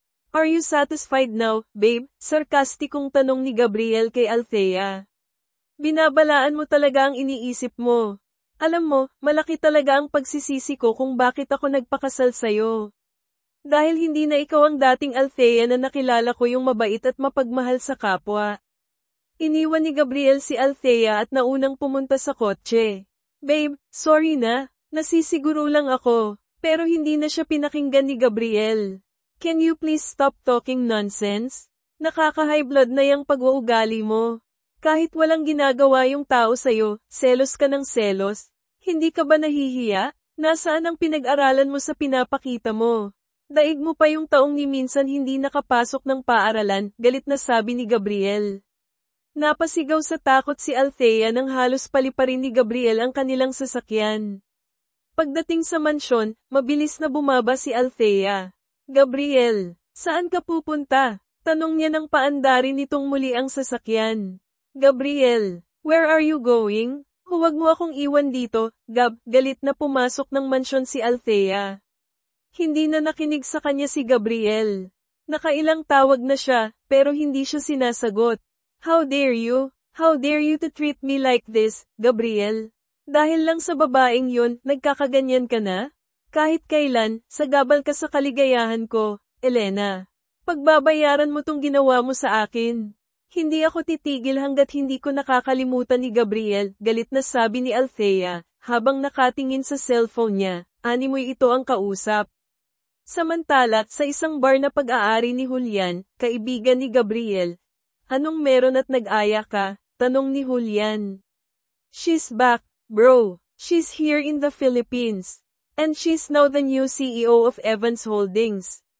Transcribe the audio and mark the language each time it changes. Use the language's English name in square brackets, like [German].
[English] Are you satisfied now, babe? [Filipino] Sarkastikong tanong ni Gabriel kay Althea. Binabalaan mo talaga ang iniisip mo. Alam mo, malaki talaga ang pagsisisi ko kung bakit ako nagpakasal sayo. Dahil hindi na ikaw ang dating Althea na nakilala ko yung mabait at mapagmahal sa kapwa. Iniwan ni Gabriel si Althea at naunang pumunta sa kotse. Babe, sorry na, nasisiguro lang ako, pero hindi na siya pinakinggan ni Gabriel. [English] Can you please stop talking nonsense? [Filipino] Nakaka-high blood na yung pag-uugali mo. Kahit walang ginagawa yung tao sa'yo, selos ka ng selos. Hindi ka ba nahihiya? Nasaan ang pinag-aralan mo sa pinapakita mo? Daig mo pa yung taong ni minsan hindi nakapasok ng paaralan, galit na sabi ni Gabriel. Napasigaw sa takot si Althea nang halos paliparin ni Gabriel ang kanilang sasakyan. Pagdating sa mansyon, mabilis na bumaba si Althea. Gabriel, saan ka pupunta? Tanong niya nang paandarin nitong muli ang sasakyan. [English] Gabriel, where are you going? [Filipino] Huwag mo akong iwan dito, Gab, galit na pumasok ng mansyon si Althea. Hindi na nakinig sa kanya si Gabriel. Nakailang tawag na siya, pero hindi siya sinasagot. [English] How dare you? How dare you to treat me like this, Gabriel? [Filipino] Dahil lang sa babaeng yun, nagkakaganyan ka na? Kahit kailan, sagabal ka sa kaligayahan ko, Elena. Pagbabayaran mo tong ginawa mo sa akin. Hindi ako titigil hanggat hindi ko nakakalimutan ni Gabriel, galit na sabi ni Althea, habang nakatingin sa cellphone niya, animoy ito ang kausap. Samantala, sa isang bar na pag-aari ni Julian, kaibigan ni Gabriel. Anong meron at nag-aya ka? Tanong ni Julian. [English] She's back, bro. She's here in the Philippines. And she's now the new CEO of Evans Holdings.